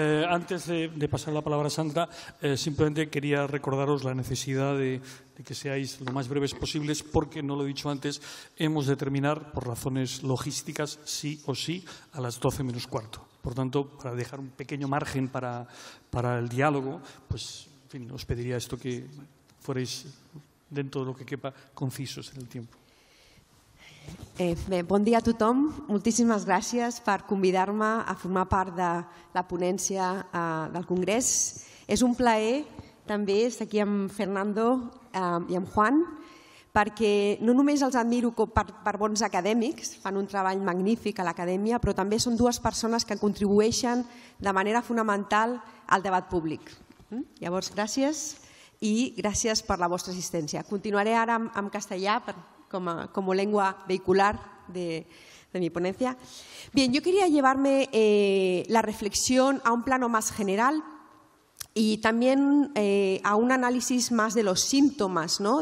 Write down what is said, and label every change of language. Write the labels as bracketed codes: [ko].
[es] Antes de pasar la palabra a Sandra, simplemente quería recordaros la necesidad de que seáis lo más breves posibles, porque, no lo he dicho antes, hemos de terminar, por razones logísticas, sí o sí, a las 12 menos cuarto. Por tanto, para dejar un pequeño margen para el diálogo, pues, en fin, os pediría esto, que fuerais, dentro de lo que quepa, concisos en el tiempo. [ca] Bon dia a tothom. Moltíssimes gràcies per convidar-me a formar part de la ponència del Congrés. És un plaer també estar aquí amb Fernando i amb Juan, perquè no només els admiro per bons acadèmics, fan un treball magnífic a l'acadèmia, però també són dues persones que contribueixen de manera fonamental al debat públic. Llavors, gràcies i gràcies per la vostra assistència. Continuaré ara en castellà [es] como lengua vehicular de mi ponencia. Bien, yo quería llevarme la reflexión a un plano más general y también a un análisis más de los síntomas, ¿no?